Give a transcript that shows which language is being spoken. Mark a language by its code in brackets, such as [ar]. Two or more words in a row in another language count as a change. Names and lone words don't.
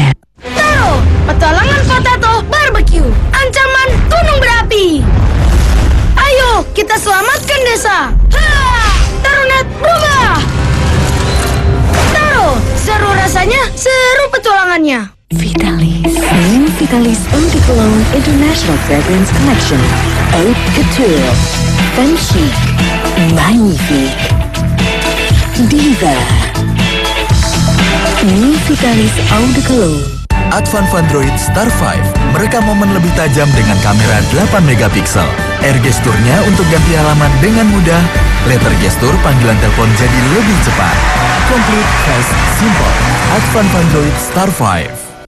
[id] Taro, petualangan potato barbecue. Ancaman gunung berapi. Ayo, kita selamatkan desa. Tarunet berubah. Taro, seru rasanya, seru petualangannya. Vitalis. New Vitalis Eau de Cologne International Fragrance Collection. Eau Couture. Femme Chic. Magnifique. Diva. New Vitalis Eau de Cologne. Advan Vandroid Star 5 merekam momen lebih tajam dengan kamera 8 megapiksel. Air gesturnya untuk ganti halaman dengan mudah. Letter gestur panggilan telepon jadi lebih cepat. [en] Complete, fast, simple. Advan Vandroid Star 5.